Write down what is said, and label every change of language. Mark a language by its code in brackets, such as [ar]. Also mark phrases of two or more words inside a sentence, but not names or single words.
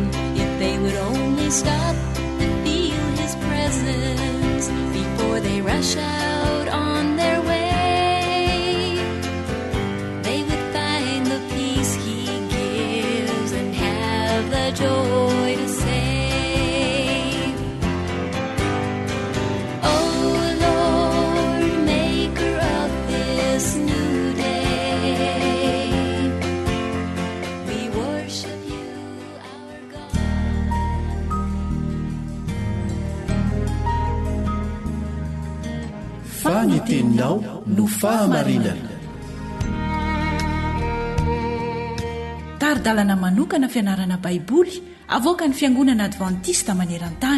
[en] If they would only stop and feel his presence before they rush out on their way, they would find the peace he gives and have the joy to say, oh Lord, maker of this new day, we worship you, our God. [mg] Faniteninao no fahamarinana. Taridalana manokana fianarana baiboly avoaka ny fiangonana advantista maneran-tany.